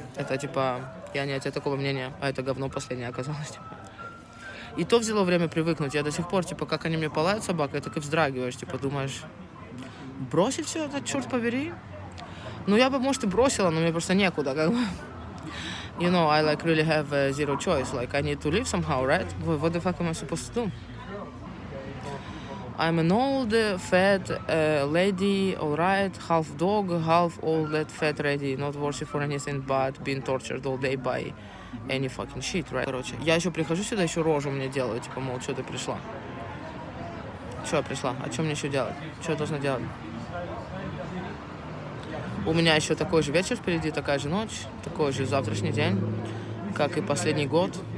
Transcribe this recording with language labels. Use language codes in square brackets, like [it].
[ru] Это, типа, я не от такого мнения, а это говно последнее оказалось, типа. И то взяло время привыкнуть. Я до сих пор, типа, как они мне палают собакой, так и вздрагиваешь, типа, думаешь, бросить все это, черт побери? Ну, я бы, может, и бросила, но мне просто некуда, как бы. [en] You know, I like really have zero choice. Like, I need to live somehow, right? What the fuck am I supposed to do? I'm an old, fat lady, alright, half dog, half old, fat lady, not worthy for anything but being tortured all day by any fucking shit, right? [ru] Короче, я еще прихожу сюда, еще рожу мне делаю, типа, мол, что ты пришла? Что я пришла? А что мне еще делать? Что я должна делать? У меня еще такой же вечер впереди, такая же ночь, такой же завтрашний день, как и последний год.